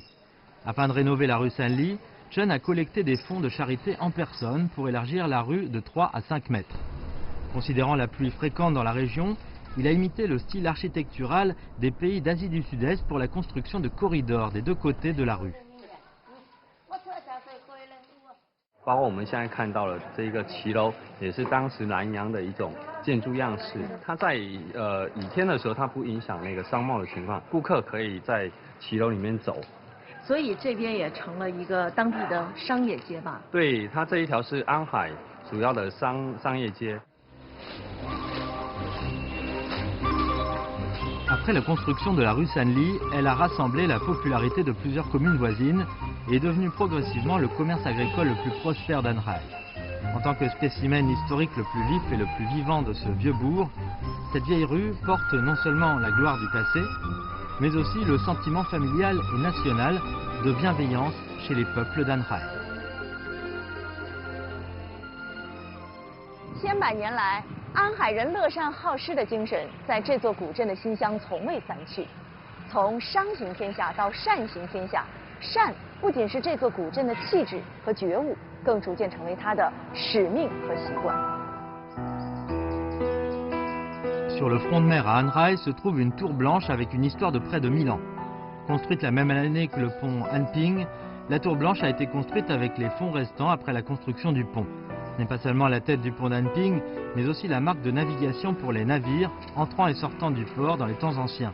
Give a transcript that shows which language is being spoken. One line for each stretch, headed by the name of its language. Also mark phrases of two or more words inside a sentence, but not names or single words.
French: Afin de rénover la rue Sanli, Chen a collecté des fonds de charité en personne pour élargir la rue de 3 à 5 mètres. Considérant la pluie fréquente dans la région, il a imité le style architectural des pays d'Asie du Sud-Est pour la construction de corridors des deux côtés de la rue.
Chinese: 包括我们现在看到的这个骑楼，也是当时南洋的一种建筑样式。它在雨天的时候，它不影响那个商贸的情况，顾客可以在骑楼里面走。所以这边也成了一个当地的商业街吧？对，它这一条是安海主要的商业街。
French: Après la construction de la rue Sanli, elle a rassemblé la popularité de plusieurs communes voisines et est devenue progressivement le commerce agricole le plus prospère d'Anhai. En tant que spécimen historique le plus vif et le plus vivant de ce vieux bourg, cette vieille rue porte non seulement la gloire du passé, mais aussi le sentiment familial et national de bienveillance chez les peuples d'Anhai.
Chinese: 千百年来，安海人乐善好施的精神在这座古镇的馨香从未散去。从商行天下到善行天下，善不仅是这座古镇的气质和觉悟，更逐渐成为它的使命和习惯。
French: Sur le front de mer à Anhai se trouve une tour blanche avec une histoire de près de 1000 ans. Construite la même année que le pont Anping, la tour blanche a été construite avec les fonds restants après la construction du pont. Ce n'est pas seulement la tête du pont d'Anping, mais aussi la marque de navigation pour les navires entrant et sortant du port dans les temps anciens.